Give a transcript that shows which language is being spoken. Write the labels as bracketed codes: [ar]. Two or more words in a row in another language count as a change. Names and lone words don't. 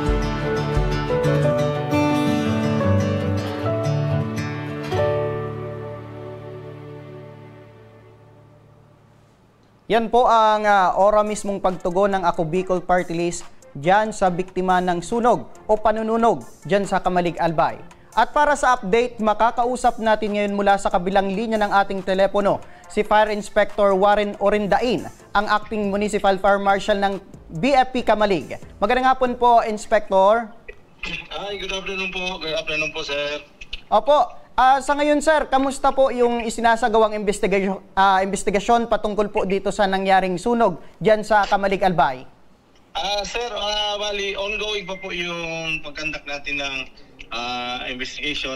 [tl] Yan po ang ora mismong pagtugon ng Ako Bicol Party List dyan sa biktima ng sunog o panununog dyan sa Kamalig Albay. At para sa update, makakausap natin ngayon mula sa kabilang linya ng ating telepono si Fire Inspector Warren Orindain, ang Acting Municipal Fire Marshal ng BFP Kamalig. Magandang hapon po, Inspector. [en] Hi, good afternoon po. Good afternoon po, sir. [tl] Opo. Sa ngayon, sir, kamusta po yung isinasagawang investigasyon patungkol po dito sa nangyaring sunog dyan sa Kamalig Albay? Sir, bali, ongoing pa po yung pagkandak natin ng investigation.